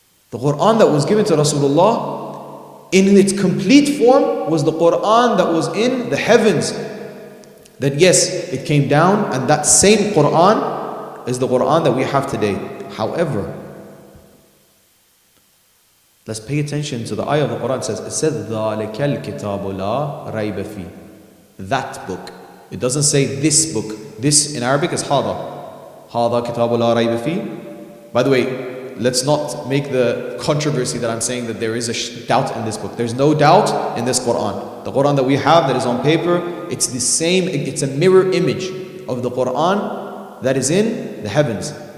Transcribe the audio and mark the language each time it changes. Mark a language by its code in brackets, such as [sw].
[en] The Qur'an that was given to Rasulullah in its complete form was the Qur'an that was in the heavens. That yes, it came down, and that same Qur'an is the Qur'an that we have today. However, let's pay attention to the ayah of the Qur'an. It says, [ar] ذَلِكَ الْكِتَابُ لَا رَيْبَ فِيهِ. [en] That book. It doesn't say this book. This in Arabic is هَذَا. [ar] هَذَا كِتَابُ لَا رَيْبَ فِيهِ. [en] By the way, let's not make the controversy that I'm saying that there is a doubt in this book. There's no doubt in this Qur'an. The Qur'an that we have that is on paper, it's the same, it's a mirror image of the Qur'an that is in the heavens.